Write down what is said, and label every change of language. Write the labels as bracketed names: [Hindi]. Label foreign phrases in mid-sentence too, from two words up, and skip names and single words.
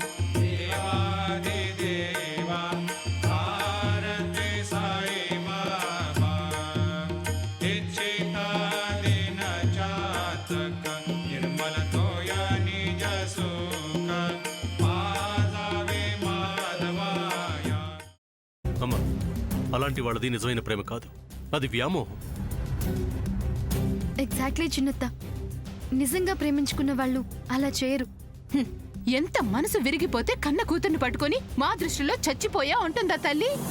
[Marathi] देवाधिदेवा आरती साई बाबा इच्छिता दिन चातक निर्मल तोया निज सुख पाजावे माधवाया [Telugu] అమ్మా అలాంటి వాళ్ళది నిజమైన ప్రేమ కాదు, అది వ్యామోహం. ఎగ్జాక్ట్లీ చిన్నత్త. నిజంగా ప్రేమించుకున్న వాళ్ళు అలా చేయరు. హ్మ్. ఎంత మనసు విరిగిపోతే కన్న కూతుర్ని పట్టుకొని మా దృష్టిలో చచ్చిపోయా ఉంటుందా తల్లి?